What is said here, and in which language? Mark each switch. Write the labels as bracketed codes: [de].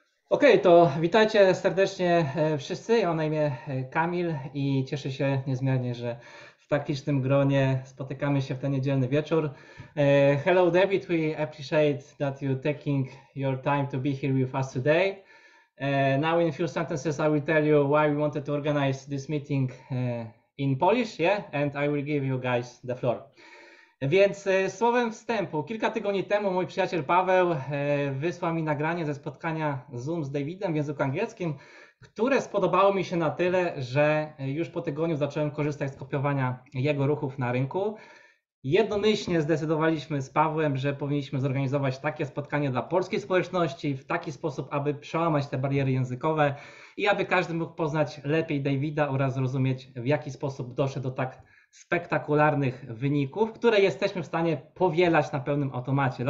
[pl] Okej, to witajcie serdecznie wszyscy. Ja mam na imię Kamil i cieszę się niezmiernie, że w tak licznym gronie spotykamy się w ten niedzielny wieczór. [en] Hello David, we appreciate that you taking your time to be here with us today. Now in a few sentences I will tell you why we wanted to organize this meeting in Polish, yeah? And I will give you guys the floor. [pl] Więc słowem wstępu, kilka tygodni temu mój przyjaciel Paweł wysłał mi nagranie ze spotkania Zoom z Davidem w języku angielskim, które spodobało mi się na tyle, że już po tygodniu zacząłem korzystać z kopiowania jego ruchów na rynku. Jednomyślnie zdecydowaliśmy z Pawłem, że powinniśmy zorganizować takie spotkanie dla polskiej społeczności w taki sposób, aby przełamać te bariery językowe i aby każdy mógł poznać lepiej Davida oraz zrozumieć, w jaki sposób doszedł do tak spektakularnych wyników, które jesteśmy w stanie powielać na pełnym automacie.